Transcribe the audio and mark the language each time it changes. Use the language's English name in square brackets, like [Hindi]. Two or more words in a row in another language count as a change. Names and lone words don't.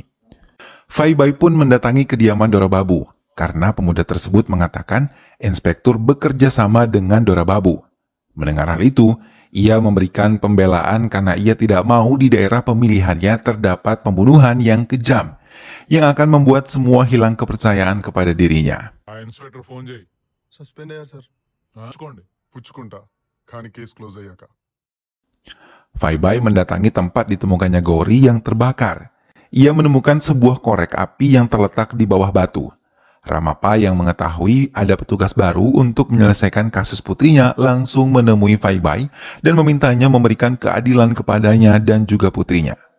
[Indonesian] Faibai pun mendatangi kediaman Dora Babu, karena pemuda tersebut mengatakan inspektur bekerja sama dengan Dora Babu. Mendengar hal itu, ia memberikan pembelaan karena ia tidak mau di daerah pemilihannya terdapat pembunuhan yang kejam, yang akan membuat semua hilang kepercayaan kepada dirinya. [English] inspector phone [Telugu] చేయి సస్పెండ్ అయ్యారు సార్. పుచ్చుకోండి పుచ్చుకుంటా కానీ [English] case close [Telugu] అయ్యాక [Indonesian] Faibai mendatangi tempat ditemukannya Gouri yang terbakar. Ia menemukan sebuah korek api yang terletak di bawah batu. Ramapa yang mengetahui ada petugas baru untuk menyelesaikan kasus putrinya langsung menemui Faibai dan memintanya memberikan keadilan kepadanya dan juga putrinya.